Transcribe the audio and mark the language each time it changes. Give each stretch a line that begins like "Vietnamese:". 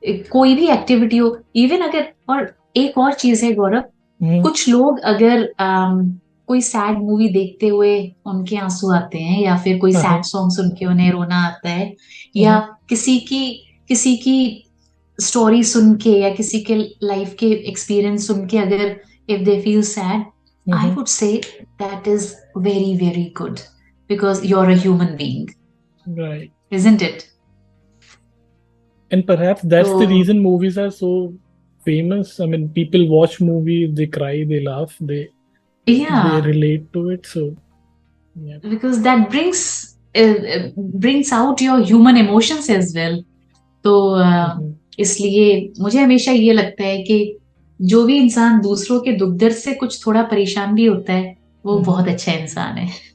Hindi: कोई भी एक्टिविटी हो, इवन अगर, और एक और चीज है गौरव, कुछ लोग अगर कोई सैड मूवी देखते हुए उनके आंसू आते हैं, या फिर कोई सैड सॉन्ग सुन के उन्हें रोना आता है, या किसी की स्टोरी सुन के या किसी के लाइफ के एक्सपीरियंस सुन के अगर
English: If they feel sad, I would say that is very very good, because you are a human being, right? Isn't it? And perhaps that's the reason movies are so famous. I mean, people watch movies, they cry, they laugh, they relate to it. So because that brings out your human emotions as well.
Hindi: तो इसलिए मुझे हमेशा ये लगता है कि जो भी इंसान दूसरों के दुख दर्द से कुछ थोड़ा परेशान भी होता है, वो बहुत अच्छा इंसान है.